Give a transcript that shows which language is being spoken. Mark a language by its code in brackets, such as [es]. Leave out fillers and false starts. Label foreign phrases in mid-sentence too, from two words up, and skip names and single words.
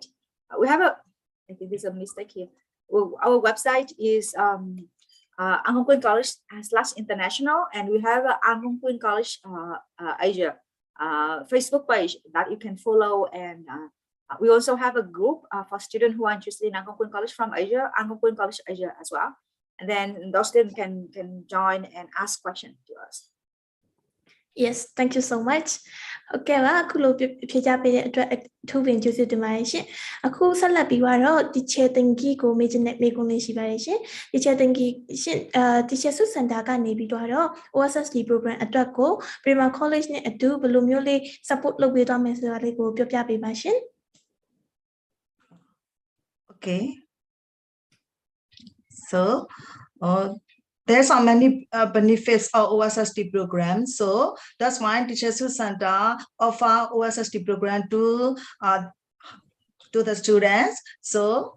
[en] We have I think there's a mistake here. Well, our website is Angkong College /international, and we have Angkong College Asia Facebook page that you can follow, and we also have a group for students who are interested in Angkong College from Asia, Angkong College Asia as well. And then those students can join and ask questions to us. Yes, thank you so much. [my] Okay, အခုလိုဖြေကြားပေးတဲ့အတွက်အထူးပင်ကျေးဇူးတင်ပါတယ်ရှင်။အခုဆက်လက်ပြီးတော့ teacher တင်ကြီးကိုမေးချင်တဲ့မေးခွန်းလေးရှိပါတယ်ရှင်။ teacher တင်ကြီးရှင် teacher စုစင်တာကနေပြီးတော့ [en] OSSD program [my] အတွက်ကို Prima College နဲ့အတူဘယ်လိုမျိုးလေး support လုပ်ပေးသွားမယ်ဆိုတာလေးကိုပြောပြပေးပါရှင်။ [en] Okay. So, there's so many benefits of OSSD program. So that's why Teacher Center offer OSSD program to the students.